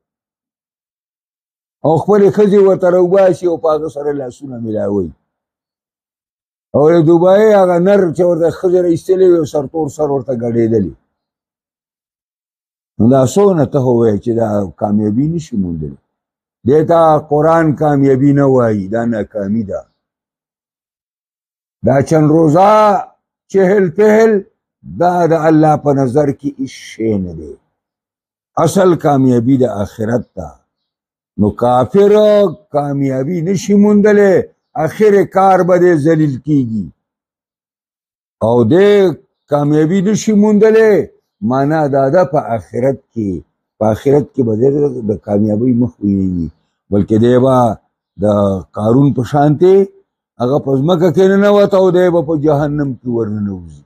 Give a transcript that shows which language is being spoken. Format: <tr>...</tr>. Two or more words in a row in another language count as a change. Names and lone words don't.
<ps>او خپلې ښځې ورته راوباسي او په هغه سره لاسونه میلاوي او د دوبۍ هغه نر چې ورته ښځې راایستلې وي او سرتور سر ورته ګډېدلي نو دا څونه ته ووایې چې دا کامیابي نشي موندلی دې ته قرآن کامیابي نه وایي دا ناکامي ده دا چند روزه چهل پهل دا د الله په نظر کې هیڅ شی نه دی اصل کامیابي د آخرت ده نو کافر کامیابی نشي موندلی اخر کار به دې ذلیل کیږي او دې کامیابی نشي موندلی معنا دا ده په آخرت کې به د کامیابۍ مخ ویني بلکې دی به د قارون په شانتې هغه په ځمکه کې ننوت او دی به په جهنم کې ورننوځي.</ps>